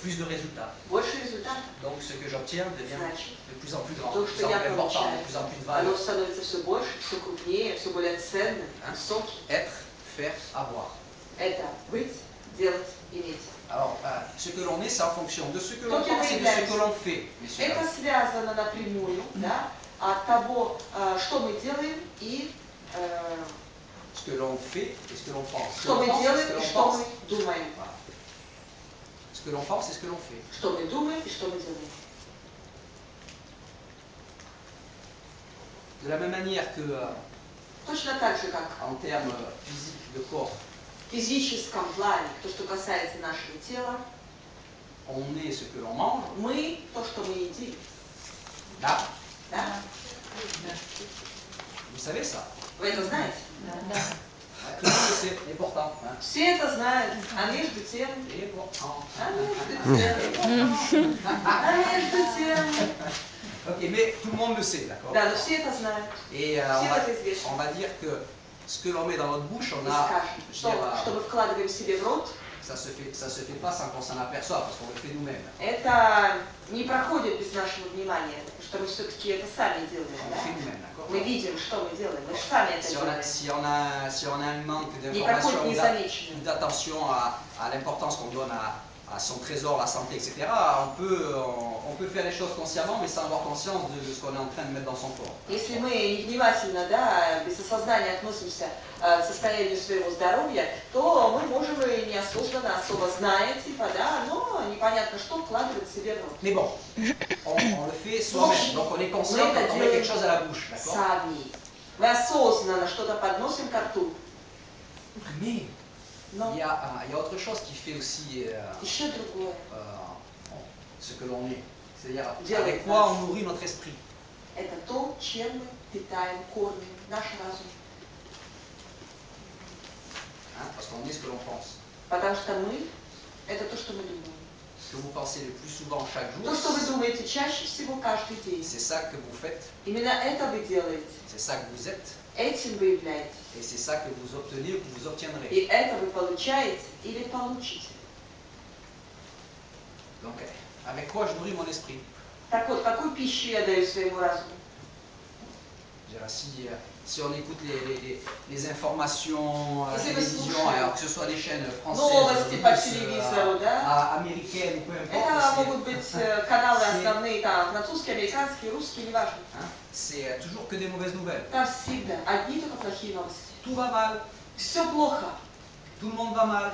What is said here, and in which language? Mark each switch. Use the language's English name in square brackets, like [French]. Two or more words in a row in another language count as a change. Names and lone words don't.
[French] Plus de résultats. [Russian] Больше результатов. [French] Donc ce que j'obtiens devient de plus en plus grand, [Russian] то, [French] de plus en plus important, de plus en plus de valeur. [Russian] Оно становится все больше, все крупнее, все более ценным, высоким. [French] Être, faire, avoir. [Russian] Это быть, делать, иметь. [French] Alors, ce que l'on est, c'est en fonction de ce que l'on pense et de ce que l'on fait. [Russian] Это связано напрямую, да, от того, что мы делаем и [French] ce que l'on fait et ce que l'on pense. [Russian] Что мы делаем и что мы думаем. [French] Ce que l'on pense et ce que l'on fait. [Russian] Что мы думаем и что мы делаем. [French] De la même manière que [Russian] Точно так же, как [French] en termes physiques de corps, [Russian] в физическом плане, то, что касается нашего тела, [French] on est ce que l'on mange. [Russian] Мы то, что мы едим. Да. Да. [French] Vous savez ça? [Russian] Вы это знаете? Да. [French] Tout le monde le sait, et pourtant. [Russian] Все это знают, а между тем... [French] Et pourtant. [Russian] А между тем... [French] Ok, mais tout le monde le sait, d'accord? [Russian] Да, но все это знают. [French] Et on va dire que ce que l'on met dans notre bouche, on a... [Russian] Что мы вкладываем себе в рот, [French] ça se fait pas sans qu'on s'en aperçoive, parce qu'on le fait nous-mêmes. [Russian] Это не проходит без нашего внимания, потому что мы все-таки это сами делаем. [French] On le fait nous-mêmes, d'accord? [Russian] Мы видим, что мы делаем, мы сами это делаем. [French] Si on a un manque d'information ou d'attention à l'importance qu'on donne à son trésor, la santé, etc., on peut faire les choses consciemment, mais sans avoir conscience de ce qu'on est en train de mettre dans son corps. [Russian] Если мы невнимательно, да, без осознания относимся к состоянию своего здоровья, то мы можем и неосознанно, особо зная, типа, да, но непонятно что вкладывать себе в рот. [French] Mais bon, on le fait soi-même, donc on est conscient quand on met quelque chose à la bouche, d'accord? [Russian] Сами. Мы осознанно что-то подносим ко рту. [French] Mais il y a autre chose qui fait aussi ce que l'on est. C'est-à-dire avec quoi on nourrit notre esprit. [Russian] Это то, чем мы питаем, кормим наш разум. [French] Parce qu'on est ce que l'on pense. [Russian] Потому что мы – это то, что мы думаем. [French] Ce que vous pensez le plus souvent chaque jour. [Russian] То, что вы думаете чаще всего каждый день. [French] C'est ça que vous faites. [Russian] Именно это вы делаете. [French] C'est ça que vous êtes. [Russian] Этим вы являетесь. [French] Et c'est ça que vous obtenez ou que vous obtiendrez. [Russian] И это вы получаете или получите. [French] Donc, avec quoi je nourris mon esprit? [Russian] Так вот, какую пищу я даю своему разуму? [French] si on écoute les informations à la télévision, alors que ce soit des chaînes françaises, américaines ou peu importe, c'est toujours que des mauvaises nouvelles. Tout va mal. Tout le monde va mal.